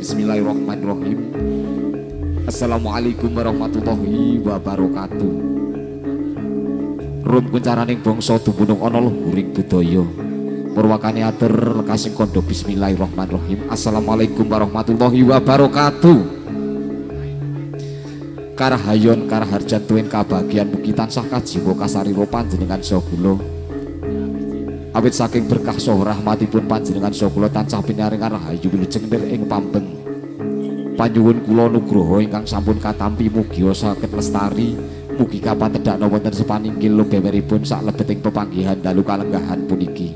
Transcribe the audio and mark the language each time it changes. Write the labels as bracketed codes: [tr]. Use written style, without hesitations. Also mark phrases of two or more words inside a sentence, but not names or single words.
[ar] بسم الله الرحمن الرحيم. السلام عليكم ورحمة الله وبركاته. [jv] Rum kuncaraning bangsa dumunung ana luhuring budaya. Purwakane atur lekasing kandha bismillahirrahmanirrahim. [ar] السلام عليكم ورحمة الله وبركاته. [jv] Karahayon karaharjan tuwin kabagian mugi tansah kajiwa kasarira panjenengan saha kula. Awit saking berkah saha rahmatipun panjenengan saha kula tansah pinaringan rahayu wilujeng ing pampeng. Panyuwun kula nugraha ingkang sampun katampi mugi saged lestari, mugi kapatedhakna wonten sepaningkil beberipun saklebeting pepanggihan dalu kalenggahan puniki.